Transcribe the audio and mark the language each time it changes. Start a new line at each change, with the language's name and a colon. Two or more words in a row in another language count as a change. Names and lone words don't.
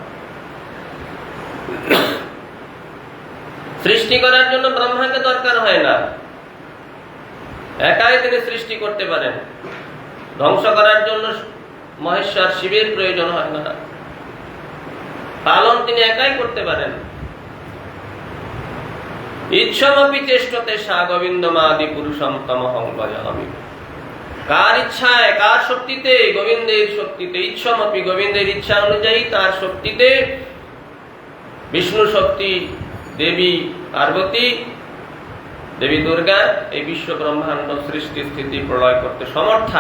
Bangla: সৃষ্টি করার জন্য ব্রহ্মাকে দরকার হয় না, একাই তিনি সৃষ্টি করতে পারেন। ধ্বংস করার জন্য মহেশ্বর শিবের প্রয়োজন হয় না, পালন তিনি একাই করতে পারেন।
Sanskrit: ইচ্ছামপি চেষ্টতে সা গোবিন্দমাদি পুরুষম তমহং ভজামি।
Bangla: কার ইচ্ছায়, কার শক্তিতে? গোবিন্দের শক্তিতে। ইচ্ছামপি, গোবিন্দের ইচ্ছা অনুযায়ী তার শক্তিতে। বিষ্ণু শক্তি, দেবী পার্বতী, দেবী দুর্গা এই বিশ্ব ব্রহ্মাণ্ড সৃষ্টি স্থিতি প্রলয় করতে সমর্থা।